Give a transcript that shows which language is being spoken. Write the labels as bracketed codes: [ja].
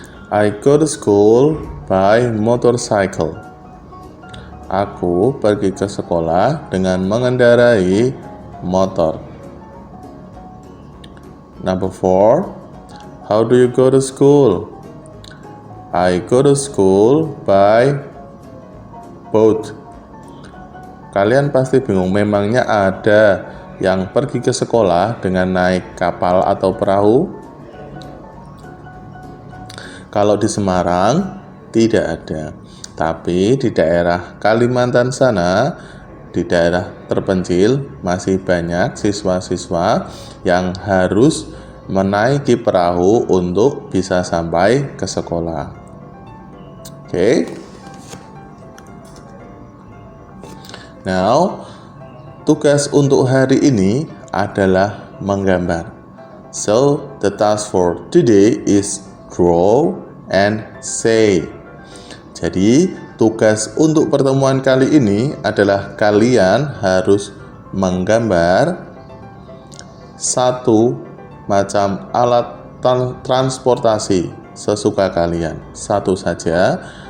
[en] I go to school by motorcycle. [id] Aku pergi ke sekolah dengan mengendarai motor. [en] Number 4. How do you go to school? I go to school by boat. [id] Kalian pasti bingung, memangnya ada yang pergi ke sekolah dengan naik kapal atau perahu? Kalau di Semarang tidak ada. Tapi di daerah Kalimantan sana, di daerah terpencil, masih banyak siswa-siswa yang harus menaiki perahu untuk bisa sampai ke sekolah. Okay. Now, tugas untuk hari ini adalah menggambar. [en] So, the task for today is draw and say. [id] Jadi, tugas untuk pertemuan kali ini adalah kalian harus menggambar satu macam alat transportasi sesuka kalian, satu saja.